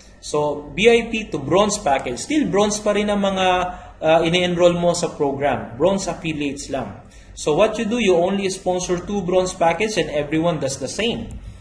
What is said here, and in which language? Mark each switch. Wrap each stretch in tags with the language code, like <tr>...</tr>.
<en>So, VIP to bronze package.</en> <tl>Still, bronze pa rin ang mga ini-enroll mo sa program.</tl> <en>Bronze affiliates lang. So, what you do, you only sponsor 2 bronze package and everyone does the same.</en>